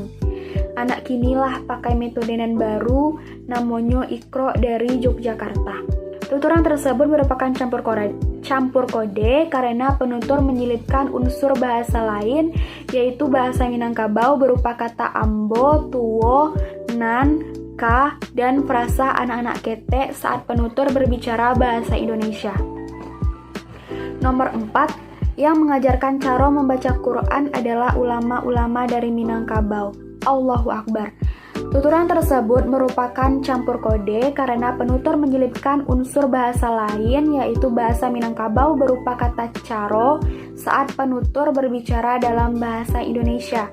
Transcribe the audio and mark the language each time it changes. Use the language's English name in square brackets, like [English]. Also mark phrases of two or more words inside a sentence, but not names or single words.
[Minangkabau] Anak kinilah pakai metode nan baru, namanya Iqra dari Yogyakarta. [Indonesian] Tuturan tersebut merupakan campur kode karena penutur menyelipkan unsur bahasa lain, yaitu bahasa Minangkabau berupa kata ambo, tuwo, nan, ka, dan frasa [Minangkabau] anak-anak ketek [Indonesian] saat penutur berbicara bahasa Indonesia. Nomor 4. Yang mengajarkan cara membaca Quran adalah ulama-ulama dari Minangkabau. [Arabic] Allahu Akbar. [Indonesian] Tuturan tersebut merupakan campur kode karena penutur menyelipkan unsur bahasa lain, yaitu bahasa Minangkabau berupa kata caro saat penutur berbicara dalam bahasa Indonesia.